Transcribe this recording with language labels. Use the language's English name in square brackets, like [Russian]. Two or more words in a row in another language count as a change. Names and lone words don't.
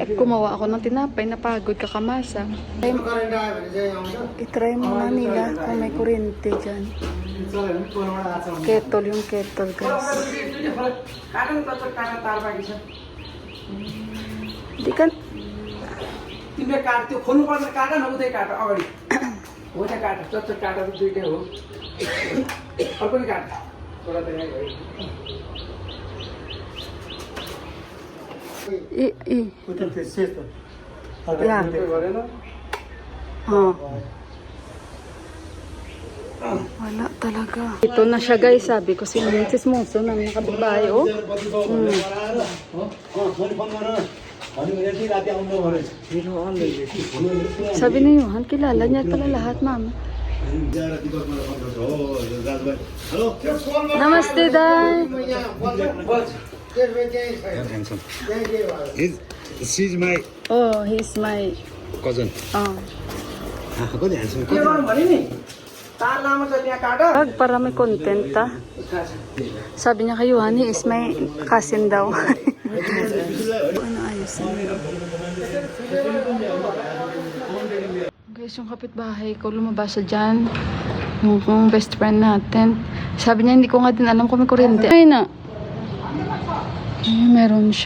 [Filipino] At kumawa ako ng tinapay. Napagod kakamasa. I-try muna nila kung may kuryente dyan. Kettle yung kettle guys. Hindi ka... [Nepali] तिमीले काट त्यो खोल्नु पर्ने काट न उतै काट अगाडि हो त्यहाँ काट चच्चो काटहरू दुईटै हो अर्को नि काट थोडा त [Filipino] Wala talaga. Ito na siya guys, sabi ko si Sismoso na nakababay oh. Sabi ni Johan, kilala niya pala lahat, ma'am. [Nepali] नमस्ते, दाइ. [English] She's my Oh, he's my... cousin. Oh. Kodi handsome. [Nepali] के गर्नु भने नि तार लामो छ त्यहाँ काट [Filipino] Para may content, ah. Sabi niya kay Johan, [English] he is my cousin daw. [Filipino] Ano ayos na. Guys, yung kapitbahay ko, lumabas siya dyan. Yung best friend natin. Sabi niya, hindi ko nga din alam kung may kuryente. Ay na. Ay, meron siya.